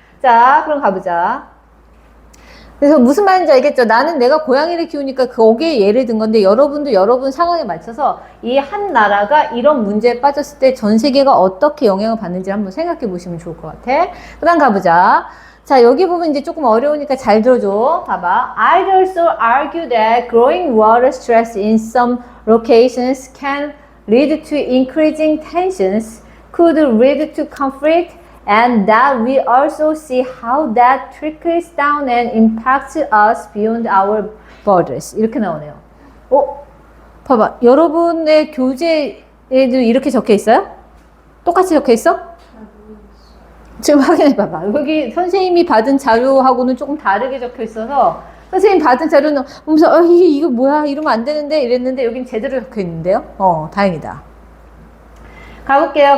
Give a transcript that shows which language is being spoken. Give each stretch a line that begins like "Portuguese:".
Korean: 자, 그럼 가보자. 그래서 무슨 말인지 알겠죠? 나는 내가 고양이를 키우니까 거기에 예를 든 건데 여러분도 여러분 상황에 맞춰서 이 한 나라가 이런 문제에 빠졌을 때 전 세계가 어떻게 영향을 받는지 한번 생각해 보시면 좋을 것 같아. 그 다음 가보자. 자, 여기 부분 이제 조금 어려우니까 잘 들어줘. 봐봐.
English: I'd also argue that growing water stress in some locations can lead to increasing tensions, could lead to conflict, and that we also see how that trickles down and impacts us beyond our borders.
Korean: 이렇게 나오네요. 봐봐. 여러분의 교재에도 이렇게 적혀 있어요? 똑같이 적혀 있어? 지금 확인해 봐봐. 여기 선생님이 받은 자료하고는 조금 다르게 적혀 있어서 선생님 받은 자료는 보면서 이거 뭐야? 이러면 안 되는데 이랬는데 여긴 제대로 적혀 있는데요. 다행이다. 가볼게요.